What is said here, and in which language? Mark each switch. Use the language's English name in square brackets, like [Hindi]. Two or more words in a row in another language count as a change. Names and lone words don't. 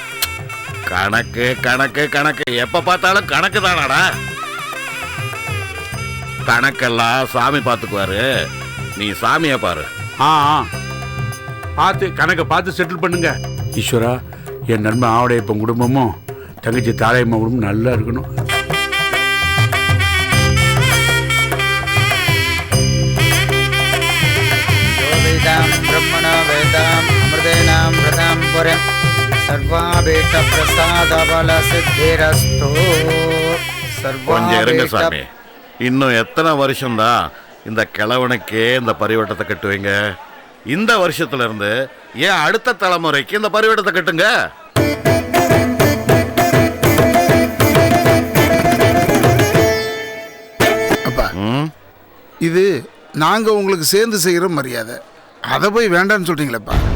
[Tamil] கணக்கு கணக்கு கணக்கு, எப்ப பார்த்தாலும் கணக்கு தானாடா. கணக்கெல்லாம் சாமி பார்த்துக்குவாரு, நீ சாமிய பாரு. ஆ பார்த்து கணக்கை பார்த்து செட்டில் பண்ணுங்க. ஈஸ்வரா, என் நண்பன் ஆவடையப்பன் குடும்பமும் தங்கச்சி தாளையம்மா குடும்பம் நல்லா இருக்கணும். [Sanskrit] ब्रह्मणा वेदाम अमृतेनाम व्रताम पुरं सर्वाभीष्ट प्रसाद बल सिद्धिरस्तु. [Tamil] கொஞ்சம் இருங்க சாமி, இன்னும் எத்தனை வருஷம்தான் இந்த கிழவனுக்கே இந்த பரிவட்டத்தை கட்டுவீங்க? இந்த வருஷத்துல இருந்து ஏன் அடுத்த தலைமுறைக்கு இந்த பரிவட்டத்தை கட்டுங்க. அப்பா, இது நாங்க உங்களுக்கு சேர்ந்து செய்யற மரியாதை, அதை போய் வேண்டாம்னு சொல்றீங்களேப்பா.